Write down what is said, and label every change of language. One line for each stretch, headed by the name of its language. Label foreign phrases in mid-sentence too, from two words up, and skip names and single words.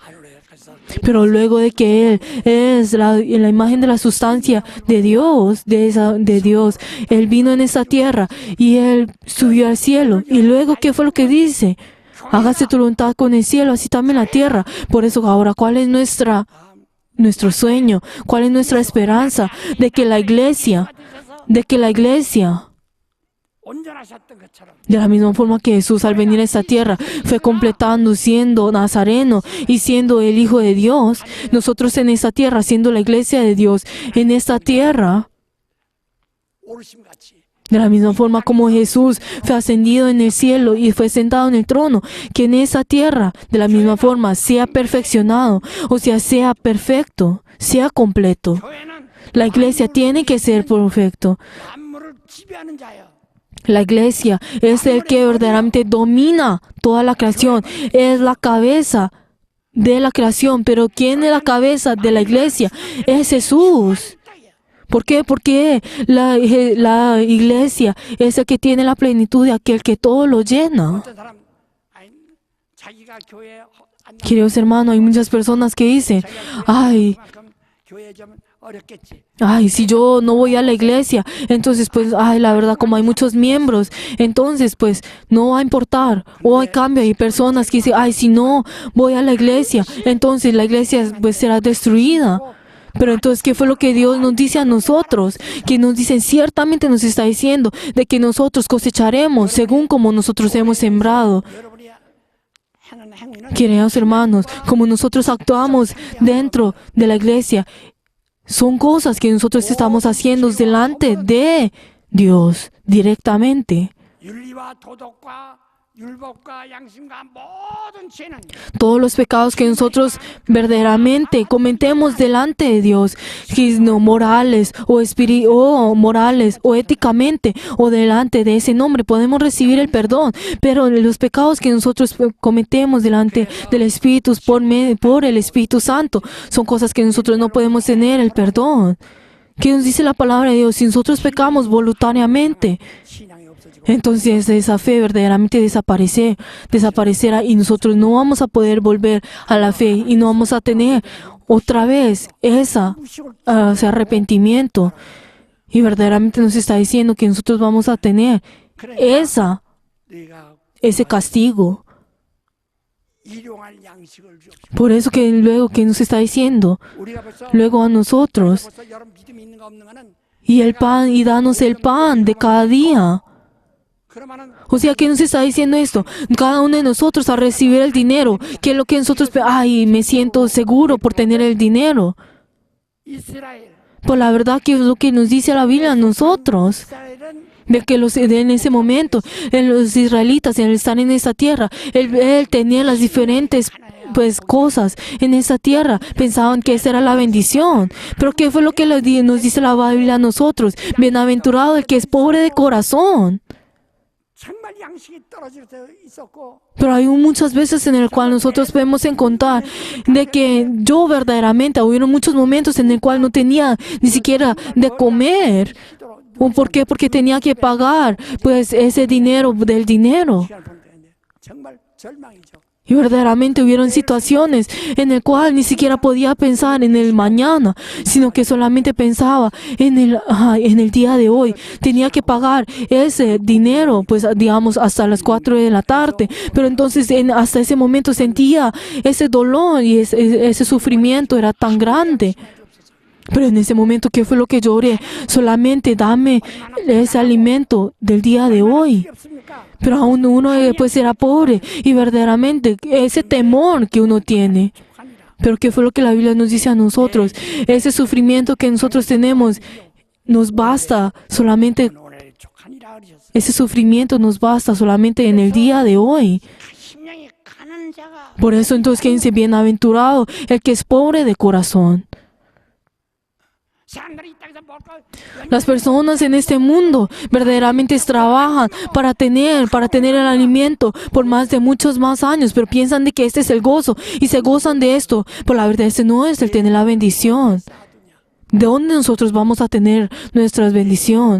Spanish: Pero luego de que Él es la imagen de la sustancia de Dios, de Dios, Él vino en esa tierra y Él subió al cielo. Y luego, ¿qué fue lo que dice? Hágase tu voluntad con el cielo, así también la tierra. Por eso ahora, ¿cuál es nuestro sueño? ¿Cuál es nuestra esperanza? De que la iglesia,
Korean: 온전하셨던 것처럼
Spanish: de la misma forma que Jesús al venir a esta tierra fue completando siendo nazareno y siendo el Hijo de Dios, nosotros en esta tierra, siendo la iglesia de Dios, en esta tierra,
Korean: 오르심같이
Spanish: de la misma forma como Jesús fue ascendido en el cielo y fue sentado en el trono, que en esa tierra, de la misma forma, sea perfeccionado, o sea perfecto, sea completo.
Korean: 교회는
Spanish: La iglesia tiene que ser perfecto.
Korean: 만물을 지배하는 자예요.
Spanish: La iglesia es el que verdaderamente domina toda la creación, es la cabeza de la creación. Pero ¿quién es la cabeza de la iglesia? Es Jesús. ¿Por qué? Porque la iglesia es el que tiene la plenitud de aquel que todo lo llena.
Korean: 어떤 사람 아니, 자기가 교회에 안
Spanish: Queridos hermanos, hay muchas personas que dicen, ay,
Korean: 그만큼 교회 좀 어렵겠지.
Spanish: si yo no voy a la iglesia, entonces pues, la verdad, como hay muchos miembros, entonces pues no va a importar. O hay cambio, hay personas que dicen, si no voy a la iglesia, entonces la iglesia pues será destruida. Pero entonces, ¿qué fue lo que Dios nos dice a nosotros? Que nos dicen, ciertamente nos está diciendo de que nosotros cosecharemos según como nosotros hemos sembrado.
Korean: 여러분이 하는 행위는
Spanish: Queridos hermanos, como nosotros actuamos dentro de la iglesia, son cosas que nosotros estamos haciendo delante de Dios directamente.
Korean: 윤리와 도덕과 율법과 양심과 모든 죄는
Spanish: Todos los pecados que nosotros verdaderamente cometemos delante de Dios, que no morales morales o éticamente o delante de ese nombre, podemos recibir el perdón. Pero los pecados que nosotros cometemos delante del Espíritu por el Espíritu Santo son cosas que nosotros no podemos tener el perdón. ¿Qué nos dice la palabra de Dios? Si nosotros pecamos voluntariamente,
Korean: 신앙이 없어지고
Spanish: entonces esa fe verdaderamente desaparecerá y nosotros no vamos a poder volver a la fe y no vamos a tener otra vez ese arrepentimiento. Y verdaderamente nos está diciendo que nosotros vamos a tener
Korean: 네가
Spanish: ese castigo.
Korean: 일용할 양식을 주옵시고.
Spanish: Por eso que luego que nos está diciendo,
Korean: 우리가 벌써
Spanish: luego a nosotros,
Korean: 여러분 믿음이 있는가 없는가는
Spanish: y danos el pan de cada día.
Korean: 그러면은
Spanish: O sea, ¿qué nos está diciendo esto? Cada uno de nosotros a recibir el dinero. ¿Qué es lo que nosotros... me siento seguro por tener el dinero.
Korean: 이스라엘
Spanish: Por la verdad que es lo que nos dice la Biblia a nosotros.
Korean: 이스라엘은
Spanish: De que en ese momento, los israelitas, al estar en esa tierra, él tenía las diferentes cosas en esa tierra. Pensaban que esa era la bendición. Pero ¿qué fue lo que nos dice la Biblia a nosotros? Bienaventurado el que es pobre de corazón.
Korean: 정말 양식이 떨어질 때 있었고
Spanish: Pero hay muchas veces en el cual nosotros podemos encontrar de que yo verdaderamente, hubieron muchos momentos en el cual no tenía ni siquiera de comer. ¿O por qué? Porque tenía que pagar pues ese dinero del dinero.
Korean: 시간을 보내는데 정말 절망이죠.
Spanish: Y verdaderamente hubieron situaciones en el cual ni siquiera podía pensar en el mañana, sino que solamente pensaba en el día de hoy. Tenía que pagar ese dinero, pues digamos, hasta las 4 de la tarde. Pero entonces hasta ese momento sentía ese dolor y ese sufrimiento era tan grande. Pero en ese momento, ¿qué fue lo que lloré? Solamente dame ese alimento del día de hoy.
Korean: 없습니까?
Spanish: Pero aún uno pues era pobre y verdaderamente ese temor que uno tiene. Pero ¿qué fue lo que la Biblia nos dice a nosotros? Ese sufrimiento que nosotros tenemos nos basta solamente,
Korean: 오늘 족하니라 그러셨어요.
Spanish: ese sufrimiento nos basta solamente en el día de hoy.
Korean: 심령이 가는 자가
Spanish: Por eso entonces que dice, bienaventurado el que es pobre de corazón.
Korean: 사람들이 이 땅에서 먹을 걸
Spanish: Las personas en este mundo verdaderamente trabajan para tener el alimento por más de muchos más años, pero piensan de que este es el gozo y se gozan de esto. Pero la verdad, este no es el tener la bendición. ¿De dónde nosotros vamos a tener nuestra bendición?